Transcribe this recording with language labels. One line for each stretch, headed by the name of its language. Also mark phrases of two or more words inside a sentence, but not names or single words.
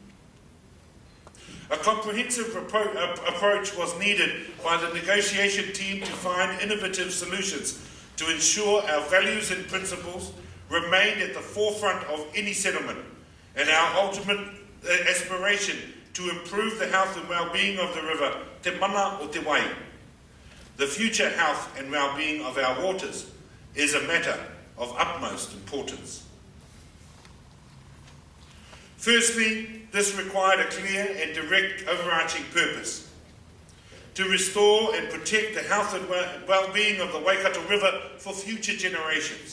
English: A comprehensive approach was needed by the negotiation team to find innovative solutions to ensure our values and principles remained at the forefront of any settlement, and our ultimate aspiration to improve the health and well-being of the river,
Māori: te mana o te wai.
English: The future health and well-being of our waters is a matter of utmost importance. Firstly, this required a clear and direct overarching purpose: to restore and protect the health and well-being of the Waikato River for future generations.